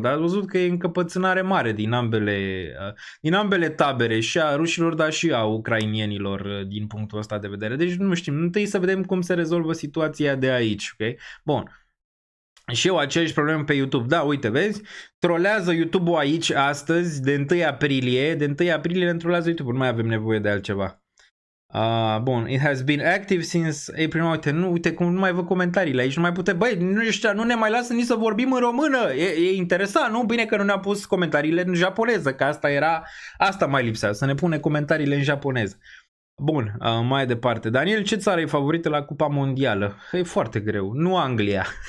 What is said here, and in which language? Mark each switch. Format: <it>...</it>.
<ro>Dar ați văzut că e încăpățânare mare din ambele tabere, și a rușilor, dar și a ucrainienilor din punctul ăsta de vedere. Deci nu știm, întâi să vedem cum se rezolvă situația de aici, ok? Bun. Și eu aceeași problemă pe YouTube. Da, uite, vezi? Trolează YouTube-ul aici astăzi, de 1 aprilie. De 1 aprilie ne trolează YouTube-ul, nu mai avem nevoie de altceva. Bun,</ro> <en>it has been active since April.</en> <ro>Uite cum nu mai văd comentariile aici, nu mai putem. Băi, nu ne mai lasă nici să vorbim în română. E interesant, nu? Bine că nu ne-a pus comentariile în japoneză, că asta mai lipsea, să ne pune comentariile în japoneză. Bun, mai departe. Daniel, ce țară e favorită la Cupa Mondială? E foarte greu. Nu Anglia.</ro>